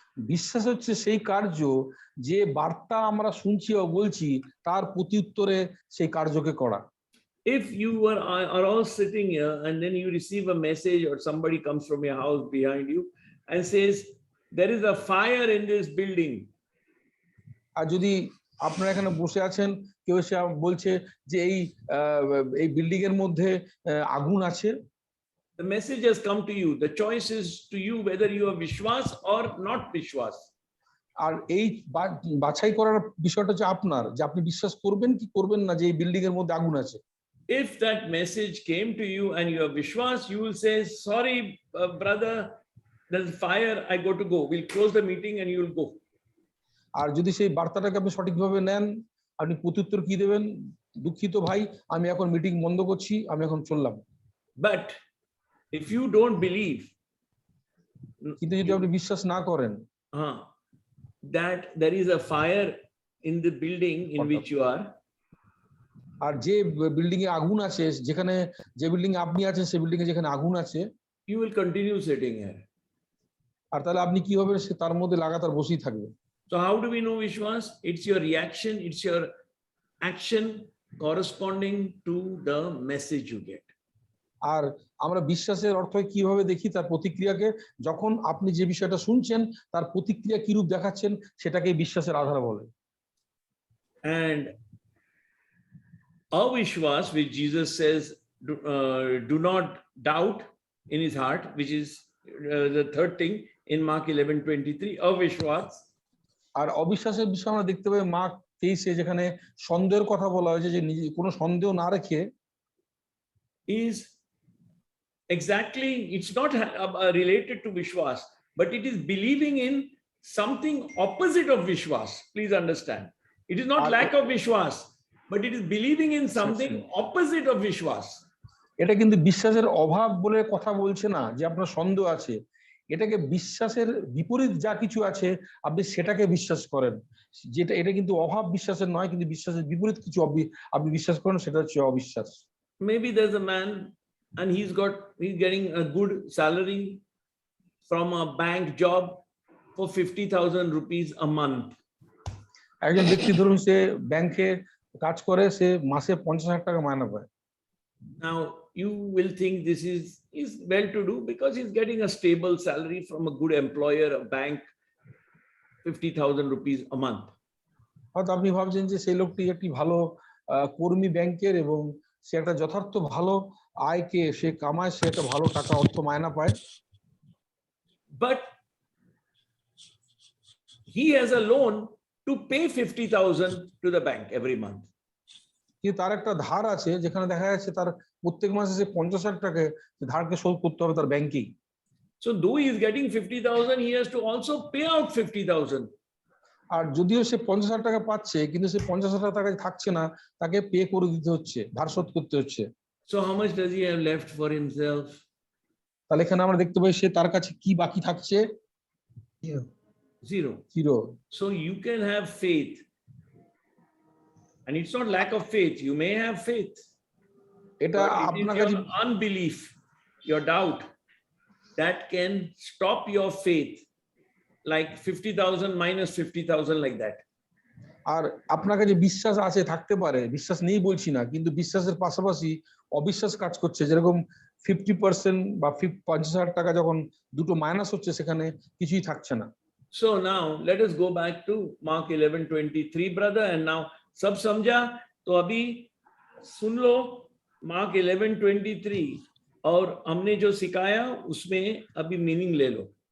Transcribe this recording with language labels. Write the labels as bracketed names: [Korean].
[Bangla] বিশ্বাস হচ্ছে সেই কার্য যে বার্তা আমরা শুনছি ও বলছি তার প্রত্যুত্তরে সেই কার্যকে করা। [English] If you are all sitting here and then you receive a message or somebody comes from your house behind you and says, there is a fire in this building. [Bangla] আর যদি আপনারা এখানে বসে আছেন, কেউ এসে বলছে যে এই বিল্ডিং এর মধ্যে আগুন আছে, [English] the message has come to you. The choice is to you whether you are vishwas or not vishwas. [Bangla] আর এই বাছাই করার বিষয়টা হচ্ছে আপনার, যে আপনি বিশ্বাস করবেন কি করবেন না যে এই বিল্ডিং এর মধ্যে আগুন আছে। [English] If that message came to you and you are vishwas, you will say, sorry, brother, there's fire, I got to go. We'll close the meeting and you will go. [Bangla] আর যদি সেই বার্তাটাকে আপনি সঠিকভাবে নেন, আপনি প্রত্যুত্তর কি দেবেন? দুঃখিত ভাই, আমি এখন মিটিং বন্ধ করছি, আমি এখন চললাম। [English] But if you don't believe, [Bangla] কিন্তু যদি আপনি বিশ্বাস না করেন [English] that there is a fire in the building in which you are, [Bangla] আর যে বিল্ডিং এ আগুন আছে, যেখানে যে বিল্ডিং এ আপনি আছেন সেই বিল্ডিং এ যেখানে আগুন আছে, [English] you will continue sitting here. [Bangla] আর তাহলে আপনি কি হবে? সে তার মধ্যে লাগাতার বসেই থাকবে। [English] So how do we know vishwas? It's your reaction, it's your action corresponding to the message you get. [Bangla] আর আমরা বিশ্বাসের অর্থ কিভাবে দেখি? তার প্রতিক্রিয়াকে। যখন আপনি যে বিষয়টা শুনছেন তার প্রতিক্রিয়া কি রূপ দেখাচ্ছেন, সেটাকেই বিশ্বাসের আধার বলে। [English] And avishwas, which Jesus says, do not doubt in his heart, which is the third thing in Mark 11:23, avishwas. [Bangla] আর অবিশ্বাসের বিষয় আমরা দেখতে পাই মার্ক 23-এ, যেখানে সন্দেহের কথা বলা হয়েছে, যে নিজে কোনো সন্দেহ না রেখে [English] is exactly, it's not related to Vishwas, but it is believing in something opposite of Vishwas. Please understand. It is not lack of Vishwas, but it is believing in something opposite of Vishwas. [Bangla] এটা কিন্তু বিশ্বাসের অভাব বলে কথা বলছে না, যে আপনার সন্দেহ আছে। এটাকে বিশ্বাসের বিপরীত যা কিছু আছে আপনি সেটাকে বিশ্বাস করেন, যেটা এটা কিন্তু অভাব বিশ্বাসের নয়, কিন্তু বিশ্বাসের বিপরীত কিছু আপনি বিশ্বাস করেন, সেটা হচ্ছে অবিশ্বাস। [English] Maybe there's a man and he's getting a good salary from a bank job for 50,000 rupees a month. [Bangla] একজন ব্যক্তি ধরুন সে ব্যাংকে কাজ করে, সে মাসে 50,000 টাকা মাইনে পায়। [English] Now you will think this is well to do because he's getting a stable salary from a good employer, a bank, 50,000 rupees a month. [Bangla] হয়তো আপনি ভাবছেন যে সেই লোকটি একটি ভালো কর্মী ব্যাংকের, এবং সে একটা যথার্থ ভালো আয়কে সে কামায়, সে একটা ভালো টাকা অর্থ মায়না পায়। [English] But he has a loan to pay 50,000 to the bank every month. [Bangla] কিন্তু তার একটা ধার আছে, যেখানে দেখা যাচ্ছে তার প্রত্যেক মাসে সে 50,000 টাকা ধারকে শোধ করতে হবে তার ব্যাংকেই। [English] So though he is getting 50,000, he has to also pay out 50,000. [Bangla] আর যদিও সে 50,000 টাকা পাচ্ছে, কিন্তু সে 50,000 টাকা থাকছে না, তাকে পে করে দিতে হচ্ছে, ধার শোধ করতে হচ্ছে। [English] So how much does he have left for himself? [Bangla] তাহলে এখানে আমরা দেখতে পাই সে তার কাছে কি বাকি থাকছে? [English] Zero. [Bangla] Zero. [English] So you can have faith. And it's not lack of faith. You may have faith. [Bangla] এটা [English] But it [Bangla] আপনার [English] is [Bangla] কাছে [English] your unbelief, your doubt, that can stop your faith. Like 50,000 minus 50,000, like that. [Bangla] আর আপনার কাছে বিশ্বাস আছে, থাকতে পারে, বিশ্বাস নেই বলছি না, কিন্তু বিশ্বাসের পাশাপাশি অবিশ্বাস কাজ করছে, যেরকম 50% বা 50,000 টাকা যখন দুটো মাইনাস হচ্ছে, সেখানে কিছুই থাকছে না। [English] So now let us go back to Mark 11:23, brother. And now [Hindi] sab samjha? To abhi sun lo Mark 11:23 और हमने जो सिखाया उसमें अभी मीनिंग ले लो।